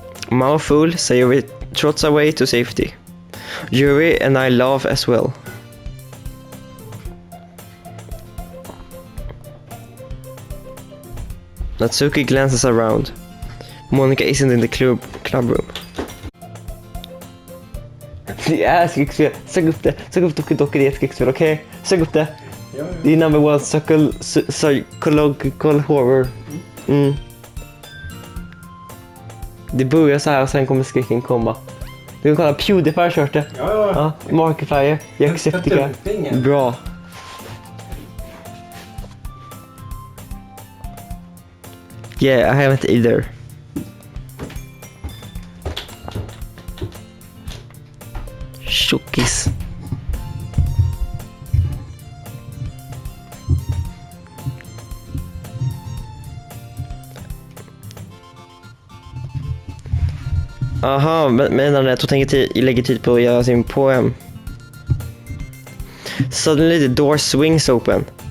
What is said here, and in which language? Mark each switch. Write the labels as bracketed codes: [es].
[en] Mouthful, Sayori trots away to safety. Yuri and I laugh as well. Natsuki glances around. Monica isn't in the club room. [sv] Det är skräckspel. Sök upp det. Sök upp Doki, det är ett skräckspel, okej? Okay? Sök upp det. Ja. Det är [en] number one psychological horror. [sv] Mm. Det börjar så här och sen kommer skräcken komma. Du kan kolla PewDiePie har kört det. Ja. Markiplier, Jackseptica. Bra. [en] Yeah, I haven't either. [sv] Tjockis. Aha, menar det att du lägger tid på att göra sin poem. [en] Suddenly the door swings open.